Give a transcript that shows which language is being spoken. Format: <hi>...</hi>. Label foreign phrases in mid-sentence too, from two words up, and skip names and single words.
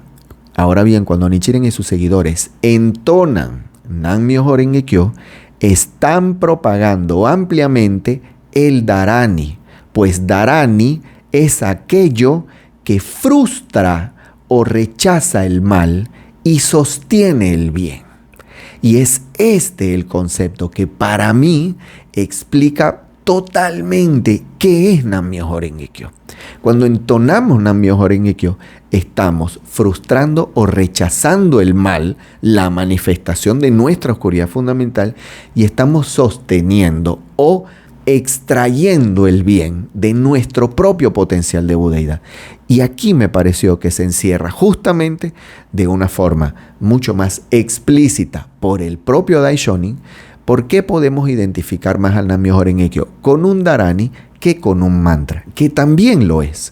<es>Ahora bien, cuando Nichiren y sus seguidores entonan Nam-myoho Renge-kyo, están propagando ampliamente el Dharani, pues Dharani es aquello que frustra o rechaza el mal y sostiene el bien. Y es este el concepto que para mí explica totalmente qué es Nam-myoho Renge-kyo. Cuando entonamos Nam-myoho Renge-kyo, estamos frustrando o rechazando el mal, la manifestación de nuestra oscuridad fundamental, y estamos sosteniendo o extrayendo el bien de nuestro propio potencial de budeidad. Y aquí me pareció que se encierra justamente de una forma mucho más explícita por el propio Daishonin por qué podemos identificar más al Nam-myoho Renge-kyo con un Dharani que con un mantra, que también lo es.</es>